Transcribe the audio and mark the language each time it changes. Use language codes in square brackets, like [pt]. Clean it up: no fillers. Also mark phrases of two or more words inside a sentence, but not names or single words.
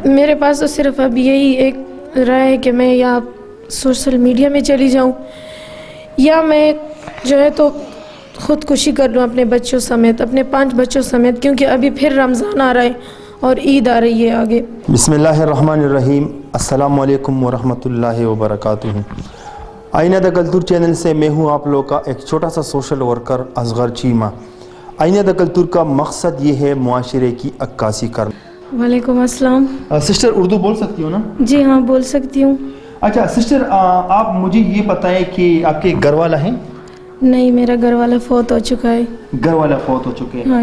[ur] میرے پاس تو صرف اب یہی ایک رائے ہے کہ میں یا [en] social media [ur] میں چلی جاؤں یا میں جو ہے تو خودکشی کر لوں اپنے بچوں سمیت، اپنے 5 بچوں سمیت، کیونکہ ابھی پھر رمضان آ رہا ہے اور عید آ رہی ہے آگے. [ar] بسم اللہ الرحمن الرحیم. السلام علیکم ورحمۃ اللہ وبرکاتہ. [ur] آئینہ دا کلتور چینل سے میں ہوں آپ لوگ کا ایک چھوٹا سا [en] social worker [ur] اصغر چیمہ. آئینہ دا کلتور کا مقصد یہ ہے معاشرے کی عکاسی کرنا. [ar] وعلیکم السلام. [ur] سسٹر اردو بول سکتی ہو نا؟ جی ہاں، بول سکتی ہوں. اچھا سسٹر، آپ مجھے یہ بتائیں کہ آپ کے گھر والا ہیں؟ نہیں، میرا گھر والا فوت ہو چکا ہے. گھر والا فوت ہو چکے ہیں؟